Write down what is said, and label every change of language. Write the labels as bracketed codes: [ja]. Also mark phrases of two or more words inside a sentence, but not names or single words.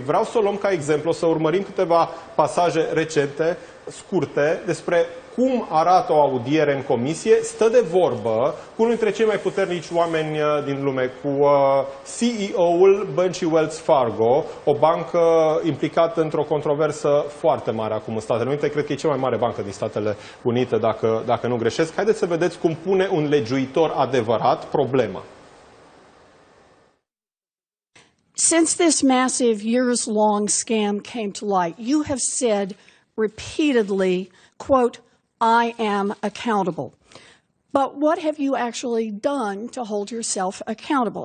[ro] Vreau să o luăm ca exemplu, să urmărim câteva pasaje recente, scurte, despre cum arată o audiere în comisie, stă de vorbă cu unul dintre cei mai puternici oameni din lume, cu CEO-ul băncii Wells Fargo, o bancă implicată într-o controversă foarte mare acum în Statele Unite. Cred că e cea mai mare bancă din Statele Unite, dacă nu greșesc. Haideți să vedeți cum pune un legiuitor adevărat problema. [en] Since this massive years-long scam came to light, you have said repeatedly, quote, I am accountable. But what have you actually done to hold yourself accountable?